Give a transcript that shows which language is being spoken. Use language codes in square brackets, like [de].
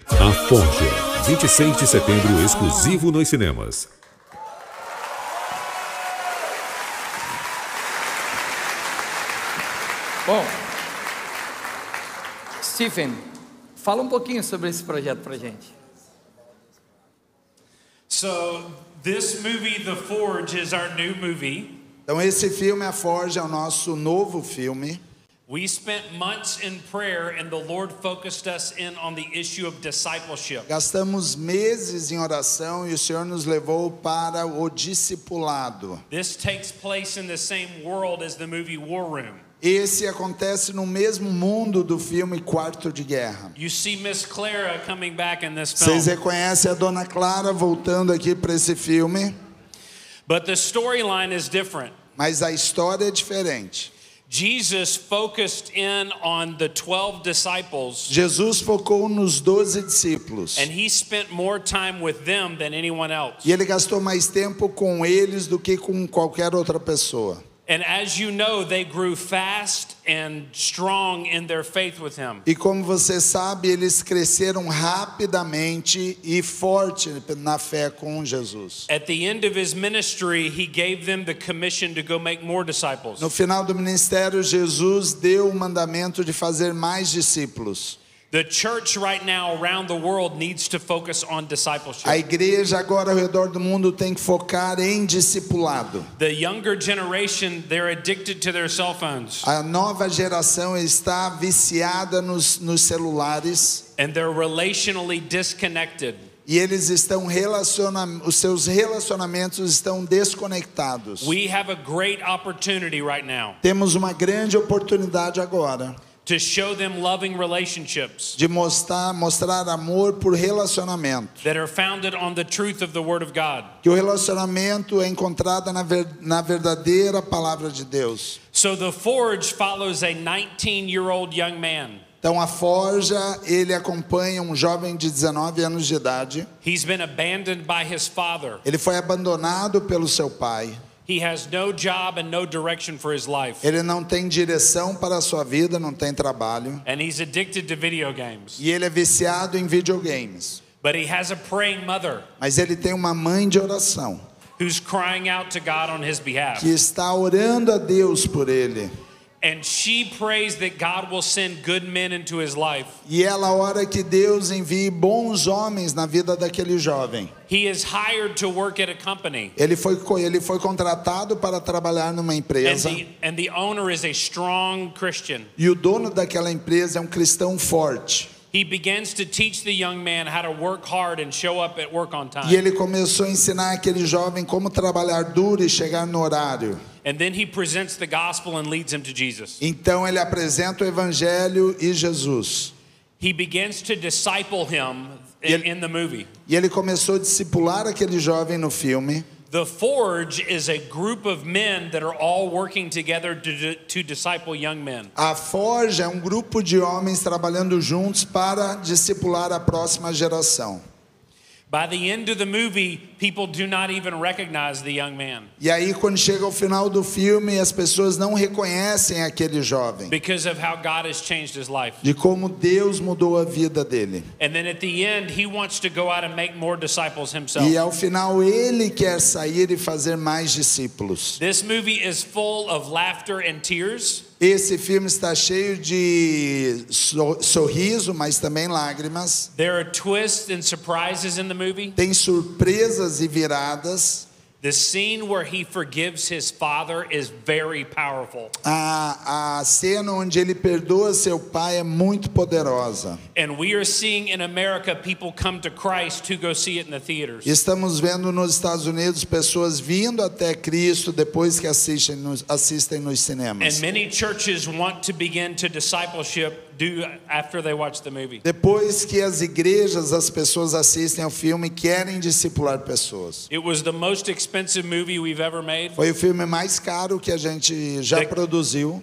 [pt] A Forja, 26 de setembro, exclusivo nos cinemas. Bom, Stephen, fala um pouquinho sobre esse projeto pra gente. [en] So this movie, The Forge, is our new movie. [pt] Então esse filme, A Forja, é o nosso novo filme. [en] We spent months in prayer and the Lord focused us in on the issue of discipleship. [pt] Gastamos meses em oração e o Senhor nos levou para o discipulado. [en] This takes place in the same world as the movie War Room. [pt] Esse acontece no mesmo mundo do filme Quarto de Guerra. [en] You see Miss Clara coming back in this film. [pt] Vocês reconhecem a Dona Clara voltando aqui para esse filme? [en] But the storyline is different. [pt] Mas a história é diferente. [en] Jesus focused in on the 12 disciples. [pt] Jesus focou nos 12 discípulos. [en] And he spent more time with them than anyone else. [pt] E ele gastou mais tempo com eles do que com qualquer outra pessoa. [en] And as you know, they grew fast and strong in their faith with him. [pt] E como você sabe, eles cresceram rapidamente e forte na fé com Jesus. [en] At the end of his ministry, he gave them the commission to go make more disciples. [pt] No final do ministério, Jesus deu o mandamento de fazer mais discípulos. [en] The church right now around the world needs to focus on discipleship. [pt] A igreja agora ao redor do mundo tem que focar em discipulado. [en] The younger generation, they're addicted to their cell phones. [pt] A nova geração está viciada nos celulares. [en] And they're relationally disconnected. [pt] E eles estão os seus relacionamentos estão desconectados. [en] We have a great opportunity right now. [pt] Temos uma grande oportunidade agora. [en] To show them loving relationships. [pt] De mostrar amor por relacionamento. [en] That are founded on the truth of the Word of God. [pt] Que o relacionamento é encontrado na verdadeira palavra de Deus. [en] So the Forge follows a 19-year-old young man. [pt] Então a Forja, ele acompanha um jovem de 19 anos de idade. [en] He's been abandoned by his father. [pt] Ele foi abandonado pelo seu pai. [en] He has no job and no direction for his life. [pt] Ele não tem direção para a sua vida, não tem trabalho. [en] And he's addicted to video games. [pt] E ele é viciado em videogames. [en] But he has a praying mother. [pt] Mas ele tem uma mãe de oração. [en] Who's crying out to God on his behalf. [pt] Que está orando a Deus por ele. [en] And she prays that God will send good men into his life. [pt] E ela ora que Deus envie bons homens na vida daquele jovem. [en] He is hired to work at a company. [pt] Ele foi contratado para trabalhar numa empresa. [en] And the owner is a strong Christian. [pt] E o dono daquela empresa é um cristão forte. [en] He begins to teach the young man how to work hard and show up at work on time. [pt] E ele começou a ensinar aquele jovem como trabalhar duro e chegar no horário. [en] And then he presents the gospel and leads him to Jesus. [pt] Então ele apresenta o evangelho e Jesus. [en] He begins to disciple him in the movie. [pt] E ele começou a discipular aquele jovem no filme. [en] The Forge is a group of men that are all working together to disciple young men. [pt] A Forja é um grupo de homens trabalhando juntos para discipular a próxima geração. [en] By the end of the movie, people do not even recognize the young man. [pt] E aí quando chega ao final do filme, as pessoas não reconhecem aquele jovem. [en] Because of how God has changed his life. [pt] De como Deus mudou a vida dele. [en] And then at the end, he wants to go out and make more disciples himself. [pt] E ao final ele quer sair e fazer mais discípulos. [en] This movie is full of laughter and tears. [pt] Esse filme está cheio de sorriso, mas também lágrimas. [en] There are twists and surprises in the movie. [pt] Tem surpresas e viradas. [en] The scene where he forgives his father is very powerful. [pt] A cena onde ele perdoa seu pai é muito poderosa. [en] And we are seeing in America people come to Christ to go see it in the theaters. [pt] Estamos vendo nos Estados Unidos pessoas vindo até Cristo depois que assistem nos cinemas. [en] And many churches want to begin to discipleship after they watch the movie. [pt] Depois que as igrejas, as pessoas assistem ao filme, querem discipular pessoas. [en] It was the most expensive movie we've ever made. [pt] Foi o filme mais caro que a gente já produziu.